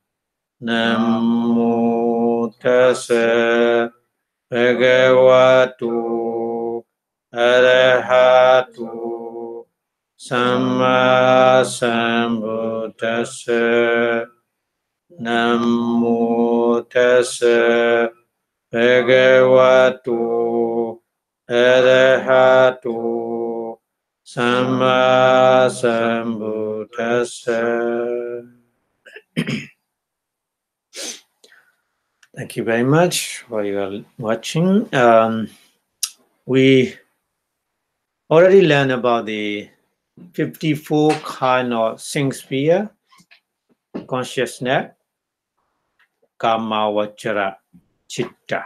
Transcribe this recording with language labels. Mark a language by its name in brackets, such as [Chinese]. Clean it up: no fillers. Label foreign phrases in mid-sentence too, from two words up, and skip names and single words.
[Pali] Namo Tassa Bhagavato Arahato Samma Sambuddhassa. Namo Tassa Bhagavato Arahato Samma Sambuddhassa. [English] Thank you very much for your watching. We already learned about the 54 kind of sphere consciousness, [Pali] Kamavachara Chitta.